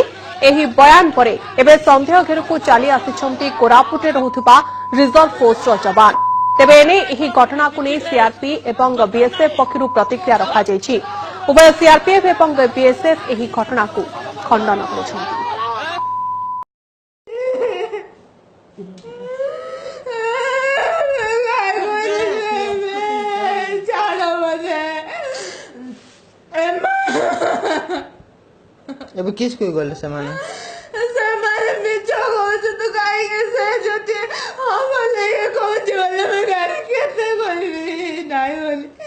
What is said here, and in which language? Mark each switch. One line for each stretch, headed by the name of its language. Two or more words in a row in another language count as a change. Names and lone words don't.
Odia: ଏହି ବୟାନ ପରେ ଏବେ ସନ୍ଦେହ ଘେର କୁ ଚାଲି ଆସିଛନ୍ତି କୋରାପୁଟ ରେ ରହୁଥିବା
English: reserve force
Odia: ର ଜବାନ। ତେବେ ଏନେ ଏହି ଘଟଣା କୁ ନେଇ ସିଆରପି ଏବଂ ବିଏସଏଫ ପକ୍ଷରୁ ପ୍ରତିକ୍ରିୟା ରଖା ଯାଇଛି। ଉଭୟ ସିଆରପିଏଫ ଏବଂ ବିଏସଏଫ ଏହି ଘଟଣା କୁ ଖଣ୍ଡନ କରିଛନ୍ତି। ଏବେ କିସ୍ କହି ଗଲେ ସେମାନେ ମିଛ କହୁଛୁ ତୁ କାହିଁକି ସେ ଯଦି ହବ ନେଇକି କହୁଛି ବୋଲେ ମୁଁ ଗାଡ଼ି କେତେ କରିବି ନାଇଁ ବୋଲି।